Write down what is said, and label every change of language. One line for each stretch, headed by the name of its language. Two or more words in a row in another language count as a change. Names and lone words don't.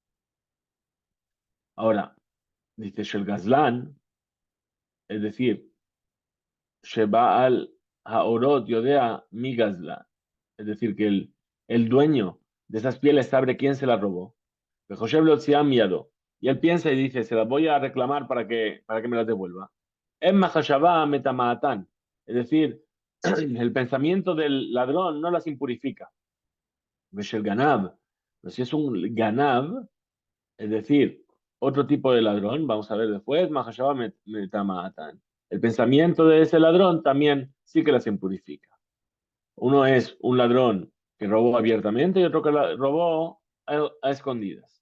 Spanish: Ahora, dice
Hebrew: Shel Gazlan,
Spanish: es decir,
Hebrew: Sheba al Haorot Yodea mi Gazlan,
Spanish: es decir, que el dueño de esas pieles sabe quién se las robó. Y él piensa y dice, se las voy a reclamar para que me las devuelva. En
Hebrew: Mahashabá metamaatán,
Spanish: es decir, el pensamiento del ladrón no las impurifica.
Hebrew: Beshel Ganab,
Spanish: Pero si es un ganav, es decir, otro tipo de ladrón, vamos a ver después,
Hebrew: Mahashaba metamatan.
Spanish: El pensamiento de ese ladrón también sí que las impurifica. Uno es un ladrón que robó abiertamente y otro que robó a escondidas.